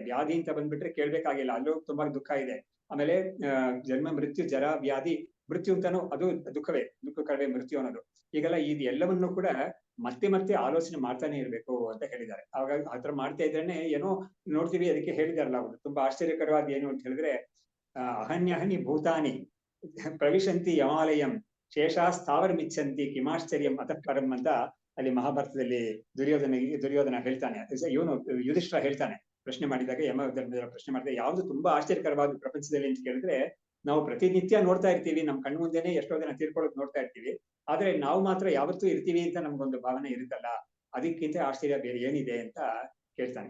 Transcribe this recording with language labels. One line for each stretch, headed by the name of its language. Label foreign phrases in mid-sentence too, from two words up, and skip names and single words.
Kannada: ವ್ಯಾಧಿ ಅಂತ ಬಂದ್ಬಿಟ್ರೆ ಕೇಳ್ಬೇಕಾಗಿಲ್ಲ, ಅಲ್ಲೂ ತುಂಬಾ ದುಃಖ ಇದೆ. ಆಮೇಲೆ ಜನ್ಮ ಮೃತ್ಯು ಜರಾ ವ್ಯಾಧಿ, ಮೃತ್ಯು ಅಂತಾನು ಅದು ದುಃಖವೇ, ದುಃಖ ಕಡೆ ಮೃತ್ಯು ಅನ್ನೋದು. ಈಗೆಲ್ಲ ಇದು ಎಲ್ಲವನ್ನೂ ಕೂಡ ಮತ್ತೆ ಮತ್ತೆ ಆಲೋಚನೆ ಮಾಡ್ತಾನೆ ಇರ್ಬೇಕು ಅಂತ ಹೇಳಿದ್ದಾರೆ. ಅವಾಗ ಆತರ ಮಾಡ್ತಾ ಇದ್ರೇನೆ ಏನೋ ನೋಡ್ತೀವಿ. ಅದಕ್ಕೆ ಹೇಳಿದಾರಲ್ಲ ಅವರು ತುಂಬಾ ಆಶ್ಚರ್ಯಕರವಾದ ಏನು ಅಂತ ಹೇಳಿದ್ರೆ,
Sanskrit: ಅಹನ್ಯಹನಿ ಭೂತಾನಿ ಪ್ರವಿಶಂತಿ ಯಮಾಲಯಂ ಶೇಷಾ ಸ್ಥಾವರಮಿಚ್ಛಂತಿ ಕಿಮಾಶ್ಚರ್ಯಂ ಅತಃ ಪರಂ
Kannada: ಅಂತ ಅಲ್ಲಿ ಮಹಾಭಾರತದಲ್ಲಿ ದುರ್ಯೋಧನ ಹೇಳ್ತಾನೆ. ಇವನು ಯುಧಿಷ್ಠಿರ ಹೇಳ್ತಾನೆ, ಪ್ರಶ್ನೆ ಮಾಡಿದಾಗ, ಯಮ ಧರ್ಮದ ಪ್ರಶ್ನೆ ಮಾಡಿದಾಗ, ಯಾವ್ದು ತುಂಬಾ ಆಶ್ಚರ್ಯಕರವಾದ ಪ್ರಪಂಚದಲ್ಲಿ ಅಂತ ಕೇಳಿದ್ರೆ, ನಾವು ಪ್ರತಿನಿತ್ಯ ನೋಡ್ತಾ ಇರ್ತೀವಿ, ನಮ್ ಕಣ್ಣು ಮುಂದೆನೆ ಎಷ್ಟೋ ಜನ ತೀರ್ಕೊಳ್ಳೋದು ನೋಡ್ತಾ ಇರ್ತೀವಿ, ಆದ್ರೆ ನಾವು ಮಾತ್ರ ಯಾವತ್ತೂ ಇರ್ತೀವಿ ಅಂತ ನಮ್ಗೊಂದು ಭಾವನೆ ಇರುತ್ತಲ್ಲ, ಅದಕ್ಕಿಂತ ಆಶ್ಚರ್ಯ ಬೇರೆ ಏನಿದೆ ಅಂತ ಹೇಳ್ತಾನೆ.